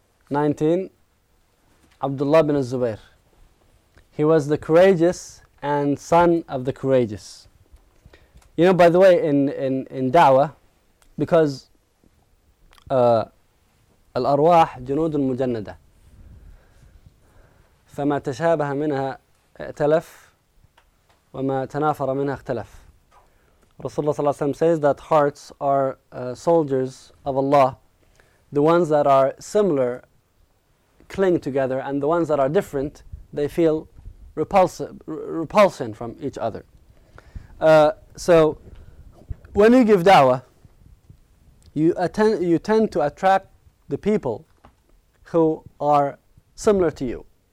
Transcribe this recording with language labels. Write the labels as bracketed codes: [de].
[en] 19, Abdullah bin Zubair. He was the courageous and son of the courageous. You know, by the way, in da'wah, because [ar] الأرواح جنود مجندة فما تشابه منها ائتلف وما تنافر منها اختلف. [en] Rasulullah [ar] صلى الله عليه وسلم [en] says that hearts are soldiers of Allah. The ones that are similar cling together, and the ones that are different, they feel repulsion from each other. So when you give da'wah, you tend to attract the people who are similar to you.